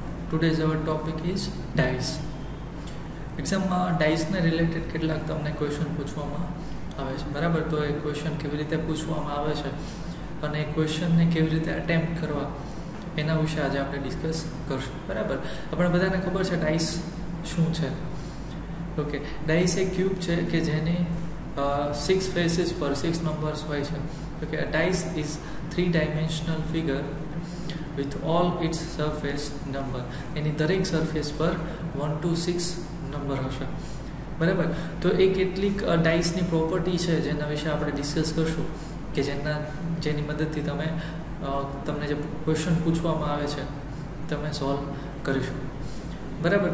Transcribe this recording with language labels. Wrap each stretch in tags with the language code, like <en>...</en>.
<en>Today's our topic is dice.</en> <gu>એક્ઝામમાં ડાઇસને related કેટલાક તમને ક્વેશ્ચન પૂછવામાં આવે છે, બરાબર? તો એ ક્વેશ્ચન કેવી રીતે પૂછવામાં આવે છે અને એ ક્વેશ્ચનને કેવી રીતે અટેમ્પ્ટ કરવા એના વિશે આજે આપણે ડિસ્કસ કરશું, બરાબર? આપણે બધાને ખબર છે ડાઇસ શું છે. ઓકે, ડાઇસ એક ક્યુબ છે કે જેની 6 ફેસીસ પર 6 નંબર્સ હોય છે.</gu> <en>Okay, a dice is 3-dimensional figure with all its surface number.</en> <gu>એની દરેક સરફેસ પર 1 to 6 નંબર હશે, બરાબર? તો એ કેટલીક ડાઇસની પ્રોપર્ટી છે જેના વિશે આપણે ડિસ્કસ કરશું કે જેની મદદથી તમને જે ક્વેશ્ચન પૂછવામાં આવે છે તમે સોલ્વ કરીશું, બરાબર?</gu>